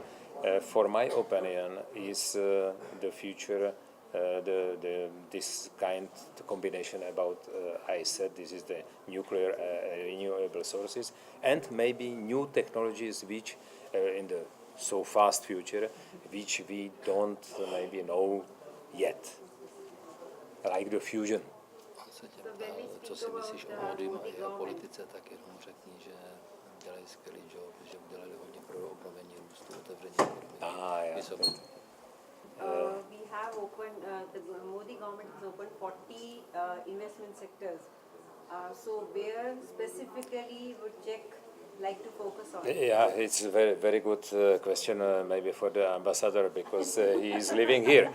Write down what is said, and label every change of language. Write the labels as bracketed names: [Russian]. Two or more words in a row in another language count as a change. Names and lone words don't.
[English] For my opinion, is the future this kind of combination about I said this is the nuclear renewable sources, and maybe new technologies which in the so fast future, which we don't maybe know yet, like the fusion. [Czech] Co si myslíš o Modim a jeho politice, tak jenom řekni, že dělají skvělý job, že udělali hodně pro obnovení růstu, otevření ekonomiky. [English] We have opened, the Modi government has opened 40 investment sectors. So where specifically would Czech like to focus on? Yeah, it's a very good question, maybe for the ambassador, because he is living here.